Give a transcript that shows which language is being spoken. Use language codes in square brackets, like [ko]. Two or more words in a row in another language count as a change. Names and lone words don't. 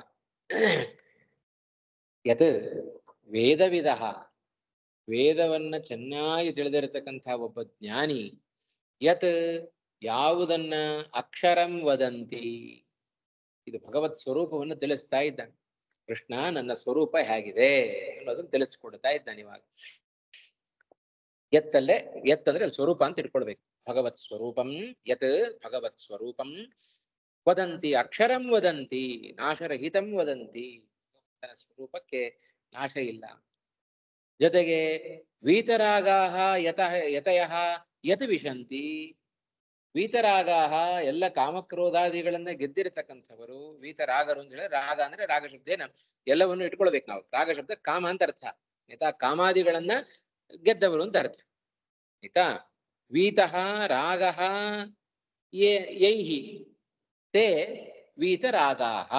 [sa] ಯತ್ ವೇದವಿದ, [kn] ವೇದವನ್ನ ಚೆನ್ನಾಗಿ ತಿಳಿದಿರತಕ್ಕಂಥ ಒಬ್ಬ ಜ್ಞಾನಿ, ಯತ್ ಯಾವುದನ್ನ [sa] ಅಕ್ಷರಂ ವದಂತಿ, [kn] ಇದು ಭಗವತ್ ಸ್ವರೂಪವನ್ನು ತಿಳಿಸ್ತಾ ಇದ್ದಾನೆ. ಕೃಷ್ಣ ನನ್ನ ಸ್ವರೂಪ ಹೇಗಿದೆ ಅನ್ನೋದನ್ನು ತಿಳಿಸ್ಕೊಡ್ತಾ ಇದ್ದಾನೆ ಇವಾಗ. ಎತ್ತಲ್ಲೇ ಎತ್ತಂದ್ರೆ ಸ್ವರೂಪ ಅಂತ ಇಟ್ಕೊಳ್ಬೇಕು. [sa] ಭಗವತ್ ಸ್ವರೂಪಂ ಯತ್ ಭಗವತ್ ಸ್ವರೂಪಂ ವದಂತಿ ಅಕ್ಷರಂ ವದಂತಿ ನಾಶರಹಿತಂ ವದಂತಿ. [kn] ಭಗವಂತನ ಸ್ವರೂಪಕ್ಕೆ ನಾಶ ಇಲ್ಲ. ಜೊತೆಗೆ [sa] ವೀತರಾಗಾಹ ಯತಯಃ ಯತ್ ವಿಶಂತಿ. [kn] ವೀತರಾಗಾಹ ಎಲ್ಲ ಕಾಮಕ್ರೋಧಾದಿಗಳನ್ನ ಗೆದ್ದಿರತಕ್ಕಂಥವರು ವೀತರಾಗರು ಅಂತ ಹೇಳಿ. ರಾಗ ಅಂದ್ರೆ [sa] ರಾಗ ಶಬ್ದೇನ [kn] ಎಲ್ಲವನ್ನು ಇಟ್ಕೊಳ್ಬೇಕು ನಾವು. ರಾಗ ಶಬ್ದ ಕಾಮ ಅಂತ ಅರ್ಥ ಆಯ್ತಾ. ಕಾಮಾದಿಗಳನ್ನ ಗೆದ್ದವರು ಅಂತ ಅರ್ಥ ಆಯ್ತಾ. [sa] ವೀತಃ ರಾಗಃ ಯೈಹಿ ತೇ ವೀತರಾಗಾಹ.